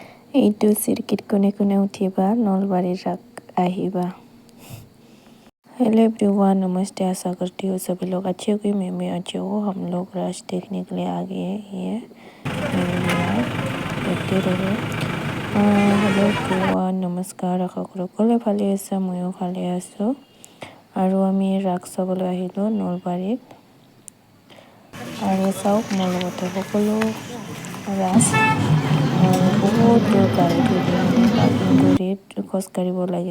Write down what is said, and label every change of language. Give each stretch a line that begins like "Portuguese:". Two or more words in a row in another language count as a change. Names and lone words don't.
Assamese: এইটো চিৰকিট কোনে কোনে উঠিবা নলবাৰী राख আহিবা।
English: hello everyone,
Hindi: नमस्ते। आशा करती हूँ सभी लोग अच्छे होंगे। मैं भी अच्छे हूँ। हम लोग राश देखने के लिए आ गए हैं। देखते रहो।
English: hello everyone,
Hindi: नमस्कार। आशा करो
Assamese: সকলোৱে ভালে আছে, ময়ো ভালে আছোঁ। আৰু আমি ৰাস চাবলৈ আহিলোঁ নলবাৰীত। আৰু চাওক মোৰ লগতে সকলো ৰাস বহুত দূৰ গাড়ী থৈ দিয়ে, মানে পাৰ্কিং কৰি খোজকাঢ়িব লাগে।